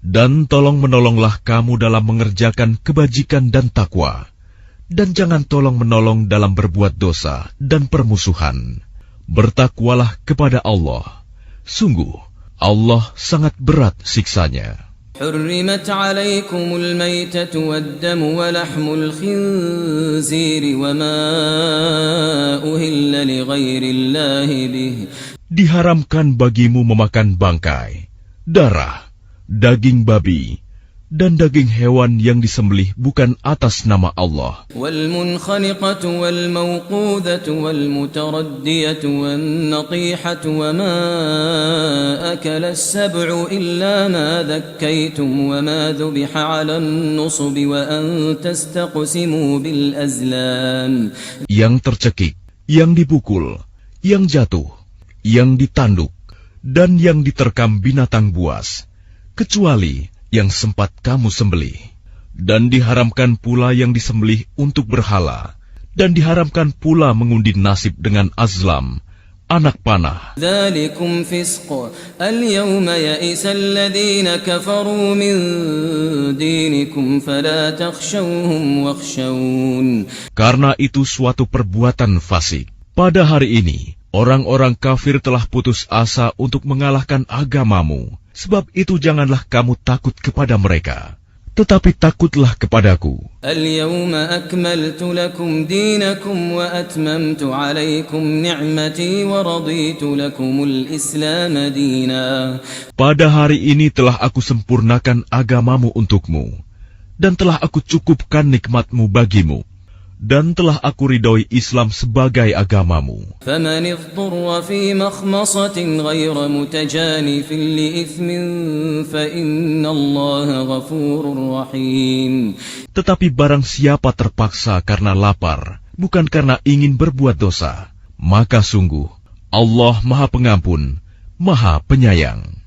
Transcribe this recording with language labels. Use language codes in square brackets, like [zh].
[id] Dan tolong-menolonglah kamu dalam mengerjakan kebajikan dan takwa, dan jangan tolong-menolong dalam berbuat dosa dan permusuhan. Bertakwalah kepada Allah. Sungguh, Allah sangat berat siksanya. [ar] حرمت عليكم الميتة والدم ولحم الخنزير وما أهل لغير الله به. [id] Diharamkan bagimu memakan bangkai, darah, daging babi, dan daging hewan yang disembelih bukan atas nama Allah. [ar] والمنخنقة والموقوذة والمتردية والنطيحة وما أكل السبع إلا ما ذكيتم وما ذبح على النصب وأن تستقسموا بالأزلام. [id] Yang tercekik, yang dipukul, yang jatuh, yang ditanduk, dan yang diterkam binatang buas, kecuali yang sempat kamu sembelih. Dan diharamkan pula yang disembelih untuk berhala, dan diharamkan pula mengundi nasib dengan azlam, anak panah. [ar] ذلكم فسق اليوم يئس الذين كفروا من دينكم فلا تخشوهم واخشون. [id] Karena itu suatu perbuatan fasik. Pada hari ini, orang-orang kafir telah putus asa untuk mengalahkan agamamu. Sebab itu janganlah kamu takut kepada mereka, tetapi takutlah kepadaku. [ar] اليوم أكملت لكم دينكم وأتممت عليكم نعمتي ورضيت لكم الإسلام دينا. [id] Pada hari ini telah aku sempurnakan agamamu untukmu, dan telah aku cukupkan nikmatmu bagimu, dan telah aku ridhoi Islam sebagai agamamu. [ar] فمن اضطر في مخمصة غير متجانف لإثم فإن الله غفور رحيم. [id] Tetapi barang siapa terpaksa karena lapar, bukan karena ingin berbuat dosa, maka sungguh Allah Maha Pengampun, Maha Penyayang.